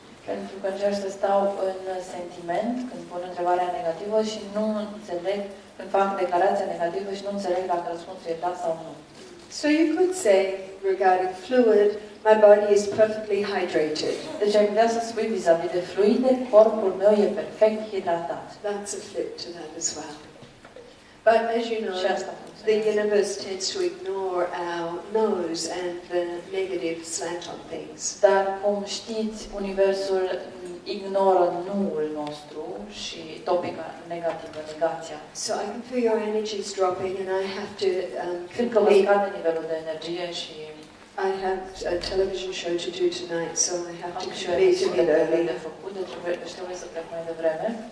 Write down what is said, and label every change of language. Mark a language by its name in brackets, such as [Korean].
[Romanian] Pentru că încerc să stau în sentiment când pun întrebarea negativă și nu înțeleg, când fac declarația negativă și nu înțeleg dacă răspunsul e da sau nu. [English] So you could say, regarding fluid, my body is perfectly hydrated. [Romanian] Deci ai putea să spui vis-a-vis de fluide, corpul meu e perfect hidratat. [English] That's a flip to that as well. But as you know, [Romanian] Și asta [English] the [Romanian] funcționează. [English] universe tends to ignore our nose and the negative slant on things. [Romanian] Dar, cum știți, Universul ignoră nuul nostru și topica negativă, negația. [English] So I can feel your energies dropping and I have to [Romanian] Simt că vă scade nivelul de energie și [English] I have a television show to do tonight, so I have to [Romanian] am și o [English] complete a [Romanian] emisiune [English] bit early. [Romanian] de făcut, deci trebuie să plec mai devreme.